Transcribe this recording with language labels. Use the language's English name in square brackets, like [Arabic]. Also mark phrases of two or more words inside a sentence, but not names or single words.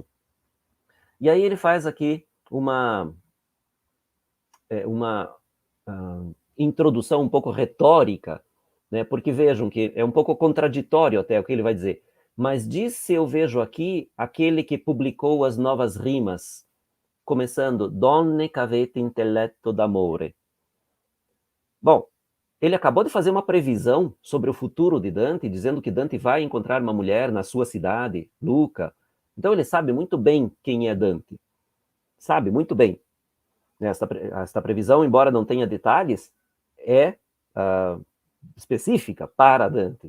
[Portuguese] E aí ele faz aqui uma introdução um pouco retórica, né? Porque vejam que é um pouco contraditório até o que ele vai dizer. Mas disse eu vejo aqui aquele que publicou as novas rimas, começando Donne qu'avete intelletto d'amore. Bom, ele acabou de fazer uma previsão sobre o futuro de Dante, dizendo que Dante vai encontrar uma mulher na sua cidade, Lucca. Então ele sabe muito bem quem é Dante. Sabe muito bem. Esta previsão, embora não tenha detalhes, é específica para Dante.